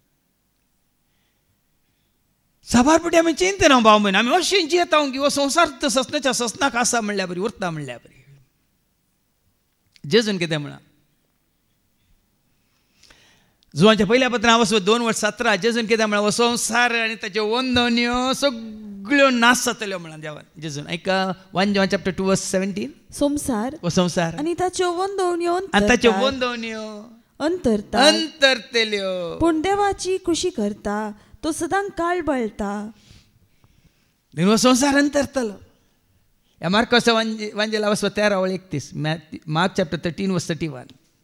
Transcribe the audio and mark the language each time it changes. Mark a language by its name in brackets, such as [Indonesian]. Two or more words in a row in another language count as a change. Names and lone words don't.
[Konkani] साबारपटी आमी चिंतना भाव म्हण, आमी अशें जियेता की वो संवसार ससनाच्या ससनाक आसा म्हणल्या बरी, उरता म्हणल्या बरी. जेजून कितें म्हणा, जुवांच्या पहिल्या पत्रांत वचो 2:17 जेजून कितें म्हणा, वो संवसार आनी ताच्यो वंदन्यो सगळ्यो नाश जातल्यो म्हणा देवान. जेजून ऐका 1 John chapter 2:17, संसार वो संवसार आणि ताच्यो वंदवण्यो आनी ताच्यो वंदन्यो अंतरतल्यो, पूण देवाची खुशी करता तो सदां काळबळटा. वो संवसार अंतरतलो. या मार्कस वांजेला वचो 13:31, मार्क चॅप्टर 13:31.